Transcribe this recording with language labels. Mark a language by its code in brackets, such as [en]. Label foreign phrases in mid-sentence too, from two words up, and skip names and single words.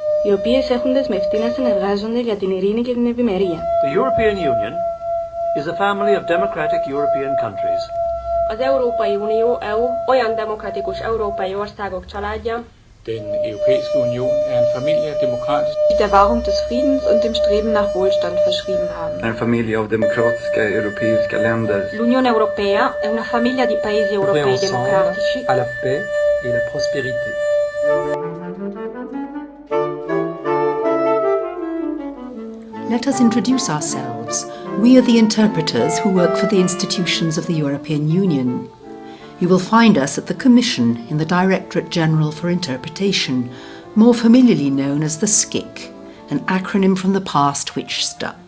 [el] οι οποίες έχουν δεσμευτεί να συνεργάζονται για την ειρήνη και την ευημερία. [en] The European Union is a family of democratic European countries. [hu] Az Európai Unió EU olyan demokratikus európai országok családja. [da] Den Europæiske Union er en familie af demokratisk. [de] Die der Wahrung des Friedens und dem Streben nach Wohlstand verschrieben haben. [sv] En familj av demokratiska europeiska länder. [it] L'Unione Europea è una famiglia di paesi europei democratici. [fr] À la paix et la prospérité. [en] Let us introduce ourselves. We are the interpreters who work for the institutions of the European Union. You will find us at the Commission in the Directorate General for Interpretation, more familiarly known as the SCIC, an acronym from the past which stuck.